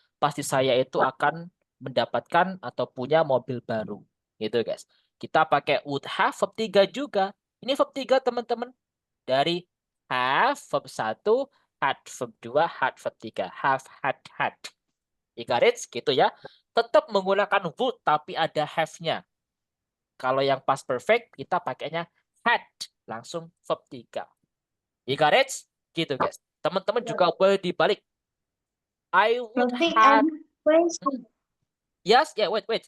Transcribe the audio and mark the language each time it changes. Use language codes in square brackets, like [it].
[id] Pasti saya itu akan mendapatkan atau punya mobil baru. Gitu, guys. Kita pakai would have verb 3 juga. Ini verb 3, teman-teman. Dari have verb 1, had verb 2, had verb 3. [en] Have, had. You got it? [id] Gitu ya. Tetap menggunakan would tapi ada have-nya. Kalau yang past perfect kita pakainya had, langsung verb 3. [en] You got it? [id] Gitu guys. Teman-teman juga boleh dibalik. [en] I would have. Yes, wait.